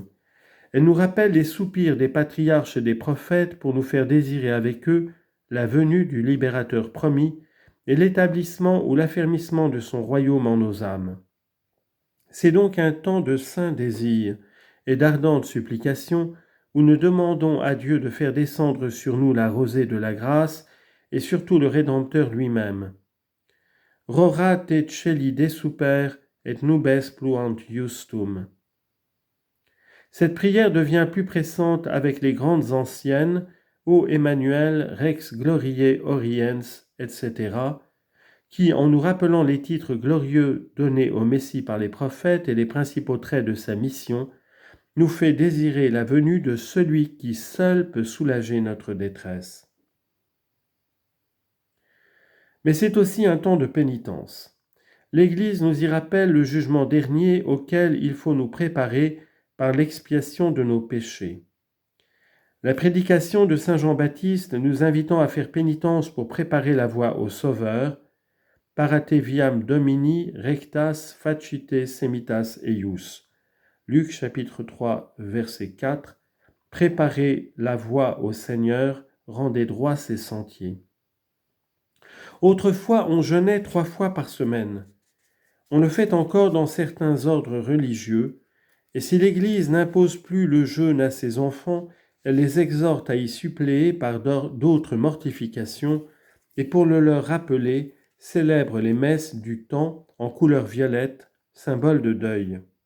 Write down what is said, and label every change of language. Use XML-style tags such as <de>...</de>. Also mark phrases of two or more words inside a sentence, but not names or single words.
<fr>Elle nous rappelle les soupirs des patriarches et des prophètes pour nous faire désirer avec eux la venue du libérateur promis et l'établissement ou l'affermissement de son royaume en nos âmes. C'est donc un temps de saint désir et d'ardente supplication où nous demandons à Dieu de faire descendre sur nous la rosée de la grâce et surtout le Rédempteur lui-même.</fr> <la>Rora te celi de super et nubes pluant justum.</la> <fr>Cette prière devient plus pressante avec les grandes anciennes, Ô Emmanuel,</fr> <la>Rex Gloriae Oriens,</la> <fr>etc., qui, en nous rappelant les titres glorieux donnés au Messie par les prophètes et les principaux traits de sa mission, nous fait désirer la venue de celui qui seul peut soulager notre détresse. Mais c'est aussi un temps de pénitence. L'Église nous y rappelle le jugement dernier auquel il faut nous préparer par l'expiation de nos péchés. La prédication de saint Jean-Baptiste nous invitant à faire pénitence pour préparer la voie au Sauveur,</fr> <la>Parate viam Domini rectas facite semitas eius.</la> <fr>Luc chapitre 3 verset 4. Préparez la voie au Seigneur, rendez droits ses sentiers. Autrefois, on jeûnait 3 fois par semaine. On le fait encore dans certains ordres religieux, et si l'Église n'impose plus le jeûne à ses enfants, elle les exhorte à y suppléer par d'autres mortifications, et pour le leur rappeler, célèbre les messes du temps en couleur violette, symbole de deuil.</fr>